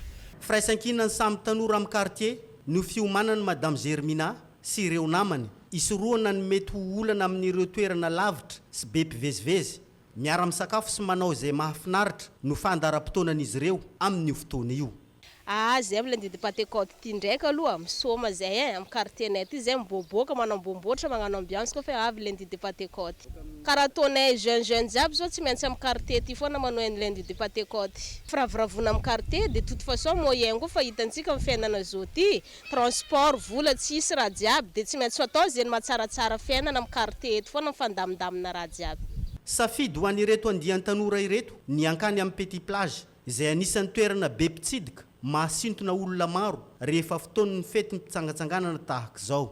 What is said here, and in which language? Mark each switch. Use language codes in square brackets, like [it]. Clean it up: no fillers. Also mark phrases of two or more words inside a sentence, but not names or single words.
[mg] Firaisan-kinany samy tanora amin'ny quartier no fiomanany Madame Germina sy ireo namany isoroana ny mety ho olana amin'ireo toerana lavitra sy be mpivezivezy miara misakafo sy manao izay mahafinaritra no fandaram-potoanan'izy ireo amin'io fotoana io. Zay amin'ny de Pentecote ty ndraika aloha misoma zay amin'ny quartier-nay ty zay miboboka manambomboatra magnano ambiance koa fa avy [fr] lundi de Pentecote. [mg] Karaha ataonay jeune jiaby zao tsy maintsy amin'ny quartier ty foana manao ny [fr] lundi de Pentecote. [mg] Firaviravona amin'ny quartier [fr] de toute façon [mg] moyen koa fa hitantsika amin'ny fiainana zao ty transport vola tsisy raha jiaby de tsy maintsy atao zay matsaratsara fiainana amin'ny quartier ty foana fandamindamina raha jiaby. Safidy ho an'ireto andiany tanora ireto ny ankany amin'ny Petit Plage izay anisan'ny toerana be mpitsidika mahasintona olona maro rehefa fotoan'ny fety mitsangatsanganana tahaka izao.